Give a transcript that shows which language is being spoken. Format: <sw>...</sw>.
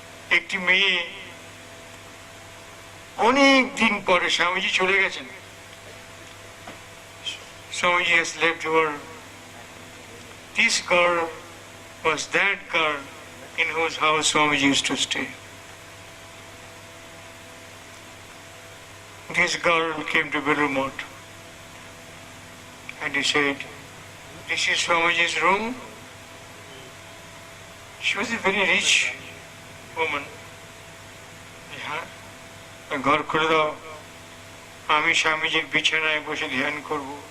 <bn>একটি মেয়ে অনেক দিন পরে স্বামীজি চলে গেছেন।</bn> <en>Swamiji has left the world. This girl was that girl in whose house Swamiji used to stay. This girl came to Belur and he said, "This is Swamiji's room." She was a very rich woman.</en> <bn>ঘর খুলে দাও, আমি স্বামীজির বিছানায় বসে ধ্যান করব।</bn>